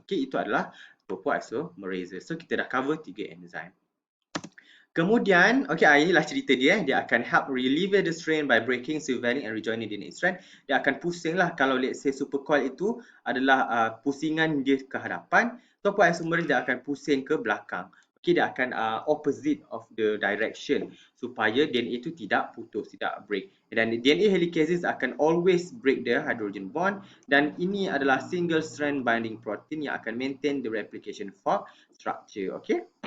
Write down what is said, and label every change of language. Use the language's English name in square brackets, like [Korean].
[Malay] Okey, itu adalah topoisomerase. So kita dah cover 3 enzim. Kemudian, inilah cerita dia. Dia akan [English] help relieve the strain by breaking, swiveling and rejoining DNA strand. [Malay] Dia akan pusing lah kalau let's say supercoil itu adalah pusingan dia ke hadapan. Topoisomerase dia akan pusing ke belakang. Okey, dia akan [English] opposite of the direction [Malay] supaya DNA itu tidak putus, tidak break. [English] Dan DNA helicases akan always break the hydrogen bond, [Malay] dan ini adalah [English] single strand binding protein yang akan maintain the replication fork structure. Okey.